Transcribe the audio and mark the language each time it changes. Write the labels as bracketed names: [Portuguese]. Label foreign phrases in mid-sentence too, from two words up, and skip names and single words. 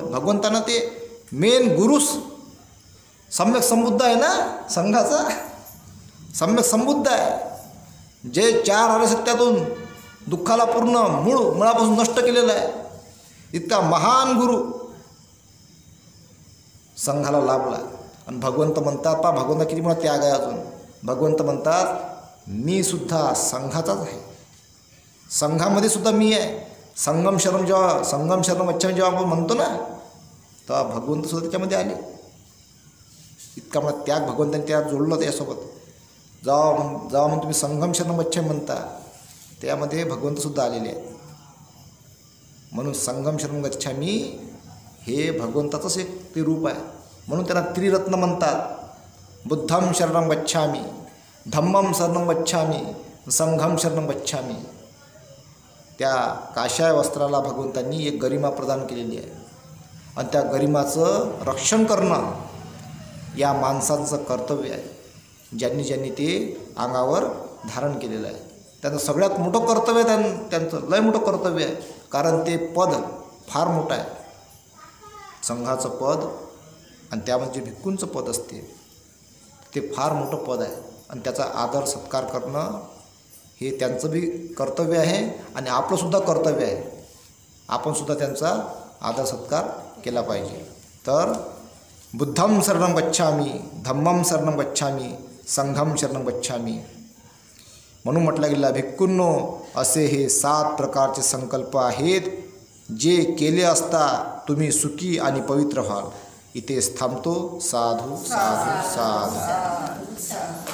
[Marathi] भगवंतानं ते मेन गुरुस सम्यक संबुद्ध आहे ना, संघाचा सम्यक संबुद्ध आहे, जे 4 आर्यसत्यातून दुःखाला पूर्ण मुळापासून नष्ट केलेलं आहे. इतका महान गुरु संघाला लाभला. आणि भगवंत म्हणतात, पा भगवंत किती मोठा त्याग आहे अजून. भगवंत म्हणतात मी सुद्धा संघाचाच आहे, संघामध्ये सुद्धा मी आहे. [Pali] संगम शरणम गच्छामि [Marathi] जेव्हा आपण म्हणतो ना, तेव्हा भगवंत सुद्धा त्याच्यामध्ये आले. इतका मला त्याग भगवंतांनी त्यात जोडलं त्यासोबत. जेव्हा मग तुम्ही [Pali] संगम शरणम गच्छामि [Marathi] म्हणता, त्यामध्ये भगवंतसुद्धा आलेले आहेत. म्हणून [Pali] संगम शरणम गच्छामि [Marathi] हे भगवंताचंच एक ते रूप आहे. म्हणून त्यांना त्रिरत्न म्हणतात. [Pali] बुद्धं शरणं गच्छामि, धम्मं शरणं गच्छामि, संघं शरणं गच्छामि. [Marathi] त्या काशाय वस्त्राला भगवंतांनी एक गरिमा प्रदान केलेली आहे. आणि त्या गरिमाचं रक्षण करणं या माणसांचं कर्तव्य आहे, ज्यांनी ते अंगावर धारण केलेलं आहे. त्यांचं सगळ्यात मोठं कर्तव्य त्यांचं लय मोठं कर्तव्य आहे. कारण ते पद फार मोठं आहे, संघाचं पद. आणि त्यामध्ये जे भिक्खूंचं पद असते ते फार मोठं पद आहे. आणि त्याचा आदर सत्कार करणं हे त्यांचं बी कर्तव्य आहे आणि आपलंसुद्धा कर्तव्य आहे. आपणसुद्धा त्यांचा आदर सत्कार केला पाहिजे. [Pali] तर बुद्धं शरणं गच्छामि, धम्मं शरणं गच्छामि, संघं शरणं गच्छामि. [Marathi] म्हणून म्हटलं गेलं भिक्खूंनो, असे हे 7 प्रकारचे संकल्प आहेत, जे केले असता तुम्ही सुखी आणि पवित्र व्हाल. इथेच थांबतो. साधू साधू साधू.